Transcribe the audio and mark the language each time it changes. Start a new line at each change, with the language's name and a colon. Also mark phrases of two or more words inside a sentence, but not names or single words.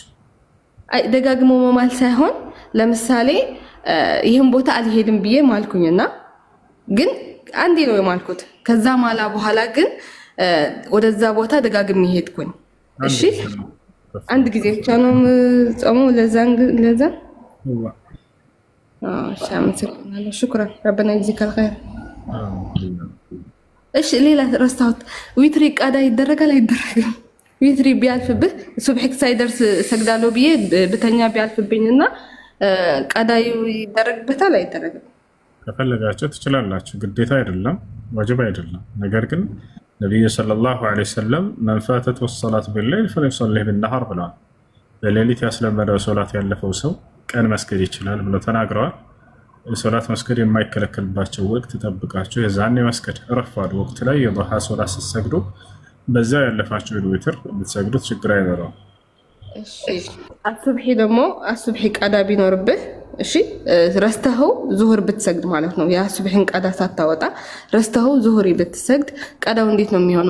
Amharic: አይ ደጋግሞ መማል ሳይሆን ለምሳሌ ይሄን ቦታ አልሄድም ብዬ ማልኩኝና ግን አንዴ ነው የማልኩት ከዛ ማላ በኋላ ግን ወደዛ ቦታ ደጋግሜ ሄድኩኝ። እሺ አንድ ጊዜ ብቻ ነው ጾሙ ለዛ
Arabic: شكرا ربنا يجزيك الخير።
Amharic: እሺ ሌላ ረስታውት ዊትሪ ቃዳ ይደረጋል አይደረግም? ዊትሪ ቢያልፍብህ ሱብሂክ ሳይደርስ ሰግዳለሁ ብዬ በተኛ ቢያልፍብኝና ቃዳዩ ይደረግበታል አይደረግም? ከፈለጋችሁ ትችላላችሁ፣ ግዴታ አይደለም፣ ዋጅብ አይደለም። ነገር ግን ነብዩ
Arabic: صلى الله عليه وسلم من فاتته الصلاة بالليل فليصلي بالنهار
Amharic: ብለዋል። በሌሊት ያስለመደው ሶላት ያለፈው ሰው ቀን መስገድ ይችላል ብለው ተናግረዋል። ሶላት መስገድ የማይከለከልባቸው ወቅት ተጠብቃችሁ የዛኔ መስገድ ረፋድ ወቅት ላይ የዱሃ ሶላት ስትሰግዱ በዛ ያለፋችሁ ዊትር ብትሰግዱት ችግር አይኖረውም። እሺ አሱብሂ ደግሞ አሱብሂ ቃዳ ቢኖርብህ እሺ ረስተኸው ዙሁር ብትሰግድ ማለት ነው። ያ ሱብሂን ቃዳ ሳታወጣ ረስተኸው ዙሁሪ ብትሰግድ ቃዳው እንዴት ነው የሚሆነው?